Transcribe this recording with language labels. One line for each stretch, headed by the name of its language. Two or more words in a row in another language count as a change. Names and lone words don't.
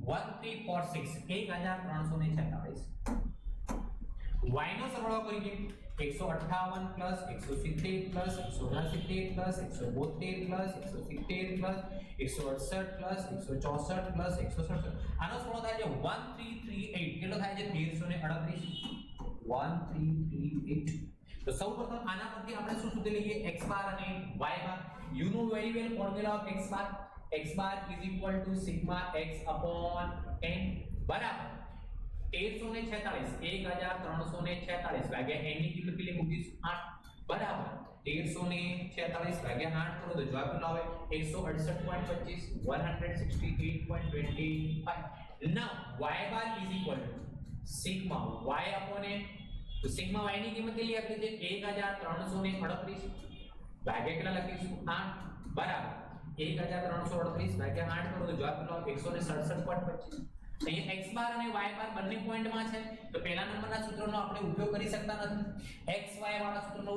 Gujarati: 1346 1346 y નો સરવાળો કરીએ 158 પ્લસ 170 પ્લસ 169 પ્લસ 172 પ્લસ 170 પ્લસ 168 પ્લસ 164 પ્લસ 167 આનો સરવાળો થાય છે 1338 કેટલો થાય છે 1338 1338 તો સૌપ્રથમ આના પરથી આપણે શું શોધી લઈએ x બાર અને y બાર
English: you know very well formula of x bar is equal to sigma x upon n
Gujarati: બરાબર 1346 1346 ભાગ્યા n ની કિંમત કેટલી મૂકીશું 8 બરાબર 1346 ભાગ્યા 8 કરો તો જવાબ કેટલો આવે 168.25 168.25
English: now y bar is equal to sigma y upon n
Gujarati: તો સિગ્મા y ની કિંમત કેટલી આપી છે 1338 ભાગ્યા કેટલા લખીશું 8 બરાબર 1338 ભાગ્યા 8 કરો તો જવાબ કેટલો આવે 167.25 અહીંયા x બાર અને y બાર બંને પોઈન્ટમાં છે તો પહેલા નંબરના સૂત્રનો આપણે ઉપયોગ કરી શકતા નથી xy વાળા સૂત્રનો